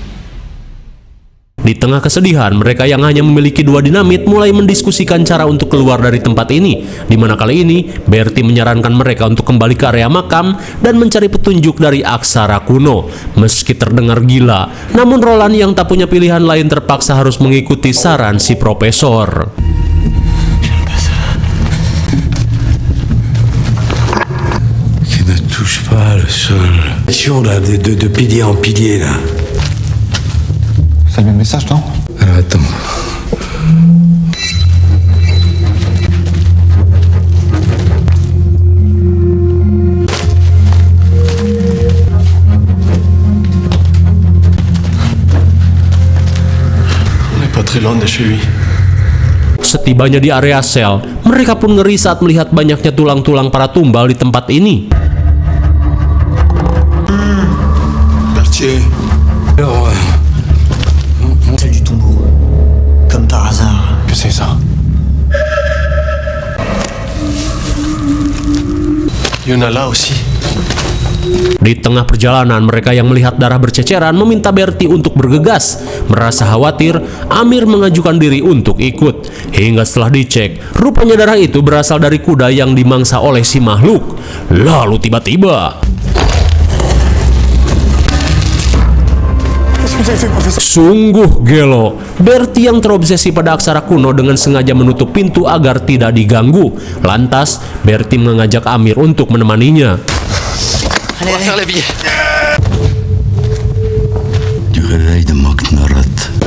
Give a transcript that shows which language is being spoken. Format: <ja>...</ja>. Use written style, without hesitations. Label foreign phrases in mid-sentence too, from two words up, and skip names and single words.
<id>Di tengah kesedihan, mereka yang hanya memiliki 2 dinamit mulai mendiskusikan cara untuk keluar dari tempat ini, di mana kali ini Bertie menyarankan mereka untuk kembali ke area makam dan mencari petunjuk dari aksara kuno. Meski terdengar gila, namun Roland yang tak punya pilihan lain terpaksa harus mengikuti saran si profesor.</id> <fr>Ne touche pas le sol. Là, de pilier en pilier, là. C'est le même message, non? Alors, attends. On n'est pas très loin de chez lui.</fr> <id>Setibanya di area sel, mereka pun ngeri saat melihat banyaknya tulang-tulang para tumbal di tempat ini.</id> <fr>Berthier. Alors, Celle du tombeau. Comme par hasard. Que c'est ça? Il y en a là aussi.</fr> <id>Di tengah perjalanan, mereka yang melihat darah berceceran meminta Bertie untuk bergegas. Merasa khawatir, Amir mengajukan diri untuk ikut. Hingga setelah dicek, rupanya darah itu berasal dari kuda yang dimangsa oleh si makhluk. Lalu tiba-tiba, sungguh gelo, Bertie yang terobsesi pada aksara kuno dengan sengaja menutup pintu agar tidak diganggu. Lantas, Bertie mengajak Amir untuk menemaninya.</id> <fr>Allez, allez. Faire la vie. Du réveil de Magnorot.</fr>